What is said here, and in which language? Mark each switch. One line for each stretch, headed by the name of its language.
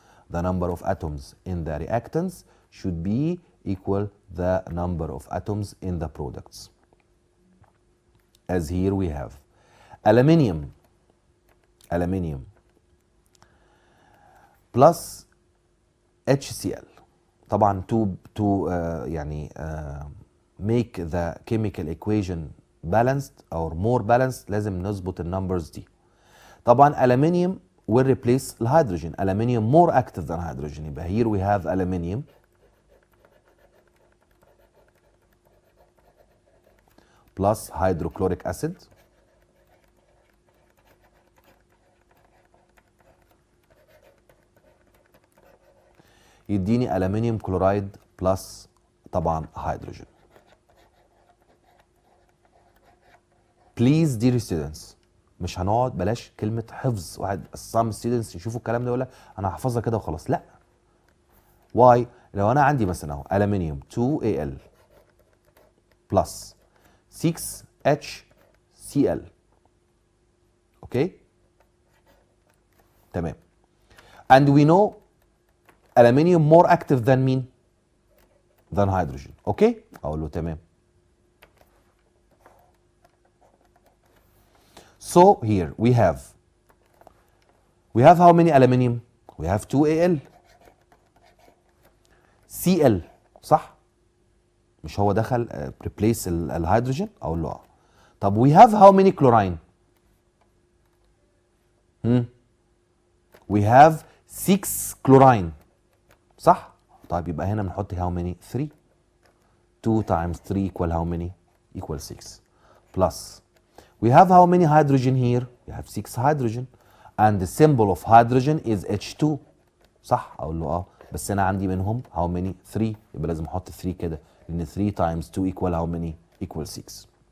English: the number of atoms in the reactants should be equal the number of atoms in the products. As here we have aluminium plus HCl.
Arabic: طبعا
English: to
Arabic: يعني
English: make the chemical equation balanced or more balanced
Arabic: لازم نظبط النمبرز دي.
English: طبعا aluminium will replace
Arabic: الهيدروجين.
English: aluminium more active than hydrogen.
Arabic: يبقى
English: here we have aluminium plus hydrochloric acid
Arabic: يديني
English: aluminium chloride plus
Arabic: طبعا
English: hydrogen. Please dear students
Arabic: مش هنقعد بلاش كلمه حفظ. واحد
English: some students
Arabic: يشوفوا الكلام ده يقول لك انا هحفظها كده وخلاص. لا. واي لو انا عندي مثلا اهو الومنيوم 2Al بلس 6HCl.
English: Okay تمام. and we know aluminium more active than
Arabic: مين؟
English: than hydrogen.
Arabic: اوكي اقول له تمام.
English: so here we have how many aluminium? we have 2Al Cl
Arabic: صح؟ مش هو دخل
English: replace
Arabic: الهيدروجين؟ اقول له اه. طب
English: we have how many chlorine؟ we have 6 chlorine
Arabic: صح؟ طيب يبقى هنا بنحط
English: how many؟ 3. 2 times 3 equal how many؟ equal 6 plus we have how many hydrogen here؟ we have 6 hydrogen and the symbol of hydrogen is H2
Arabic: صح؟ اقول له اه بس انا عندي منهم
English: how many؟ 3
Arabic: يبقى لازم احط 3 كده لان
English: 3 times 2 equal how many؟ equal 6.